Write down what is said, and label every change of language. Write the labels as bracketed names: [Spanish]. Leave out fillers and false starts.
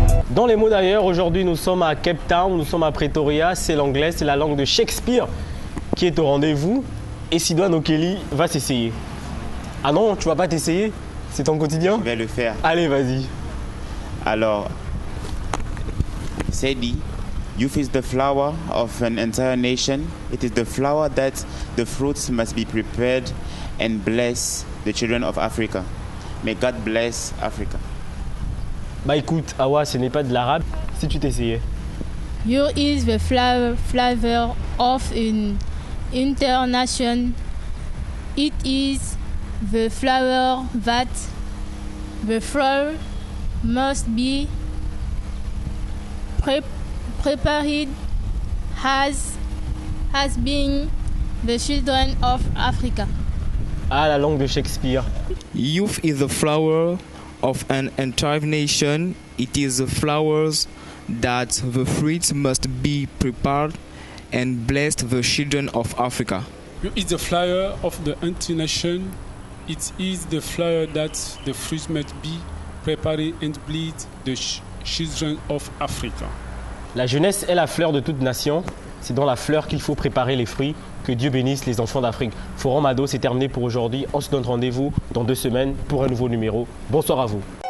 [French] Dans les mots d'ailleurs, aujourd'hui, nous sommes à Cape Town, nous sommes à Pretoria. C'est l'anglais, c'est la langue de Shakespeare qui est au rendez-vous. Et Sidoine Okeli va s'essayer. Ah non, tu vas pas t'essayer? C'est ton quotidien? Je vais le faire. Allez, vas-y. [English] Alors, Sedi, youth is the flower of an entire nation. It is the flower that the fruits must be prepared and bless the children of Africa. May God bless Africa. [French] Bah écoute, Awa, ce n'est pas de l'arabe. Si tu t'essayais. [English] Youth is the flower of an entire nation. It is the flower that the flower must be prepared has been the children of Africa. [French] Ah, la langue de Shakespeare. [English] Youth is the flower of an entire nation. It is the flowers that the fruits must be prepared and blessed the children of Africa. Youth is the flower of the entire nation. It is the flower that the fruits must be prepared and blessed the children of Africa. [French] La jeunesse est la fleur de toute nation. C'est dans la fleur qu'il faut préparer les fruits. Que Dieu bénisse les enfants d'Afrique. Forum Ado, c'est terminé pour aujourd'hui. On se donne rendez-vous dans 2 semaines pour un nouveau numéro. Bonsoir à vous.